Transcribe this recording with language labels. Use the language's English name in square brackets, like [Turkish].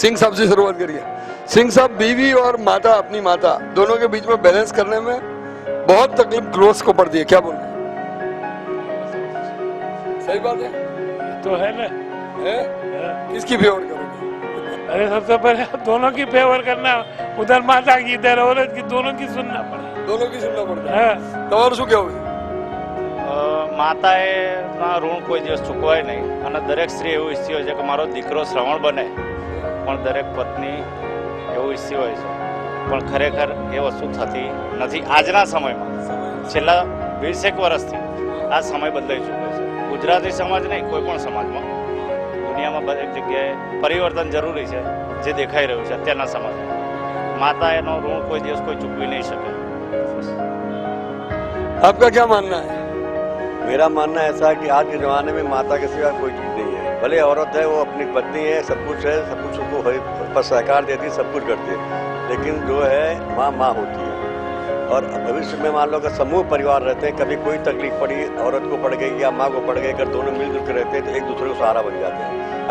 [Hindi] सिंह साहब से शुरुआत करिए. सिंह साहब, बीवी और माता, अपनी माता, दोनों के बीच में बैलेंस करने में बहुत तकलीफ ग्रोथ को पड़ती है, क्या बोलते हैं? सही बात है तो है ना. है? किसकी फेवर करोगे? अरे सबसे पहले दोनों की फेवर करना, उधर माता की इधर औरत की, दोनों की सुनना पड़े. दोनों की सुनना पड़ता है. हाँ. [Gujarati] તમારું શું કહેવું છે? માતાએ ઋણ કોઈ દિવસ ચૂકવાય નહીં અને દરેક સ્ત્રી એવું ઈચ્છતી હોય છે કે મારો દીકરો શ્રવણ બને, પણ દરેક પત્ની એવું ઈચ્છતી હોય છે, પણ ખરેખર એ વસ્તુ થતી નથી. આજના સમયમાં છેલ્લા 20 વર્ષથી આ સમય બદલાઈ ચૂક્યો છે. ગુજરાતી સમાજ નહીં, કોઈ પણ સમાજમાં, દુનિયામાં દરેક જગ્યાએ પરિવર્તન જરૂરી છે, જે દેખાઈ રહ્યું છે અત્યારના સમાજમાં. માતા એનો ઋણ કોઈ દિવસ કોઈ ચૂકવી નહીં શકે. [Hindi] आपका क्या मानना है? मेरा मानना ऐसा है कि आज के ज़माने में माता के सिवा कोई चीज़ नहीं है. भले औरत है, वो अपनी पत्नी है, सब कुछ उसको पर सहकार देती है, सब कुछ करती है, लेकिन जो है माँ होती है. और भविष्य में मान लो अगर समूह परिवार रहते हैं, कभी कोई तकलीफ पड़ी, औरत को पड़ गई या माँ को पड़ गई, अगर दोनों मिलजुल कर रहते हैं तो एक दूसरे को सहारा बन जाते हैं.